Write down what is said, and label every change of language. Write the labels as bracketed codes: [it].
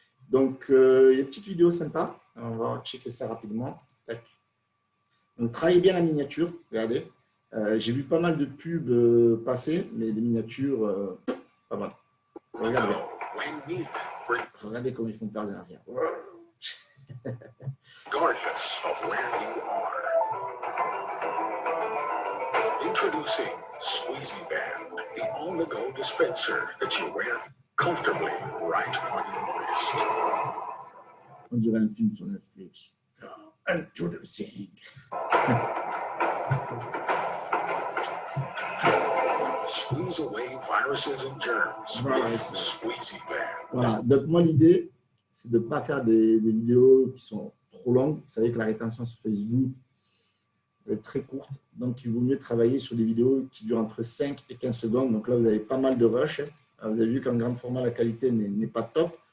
[fr] Donc, il y a une petite vidéo sympa. On va checker ça rapidement. Tac. Donc, travaillez bien la miniature. Regardez. J'ai vu pas mal de pubs passer, mais des miniatures, pas mal. Regardez bien. Regardez comment ils font perdre un rien. [en] Regardless of where you are. Introducing Squeezy Band, the on-the-go dispenser that you wear comfortably right on your wrist. [fr] On dirait un film sur Netflix. [en] Introducing. Squeeze away viruses and germs with Squeezy Band. [fr] Voilà, donc moi l'idée, c'est de ne pas faire des vidéos qui sont trop longues. Vous savez que la rétention sur Facebook est très courte, donc il vaut mieux travailler sur des vidéos qui durent entre 5 et 15 secondes. Donc là, vous avez pas mal de rush. Vous avez vu qu'en grand format, la qualité n'est pas top.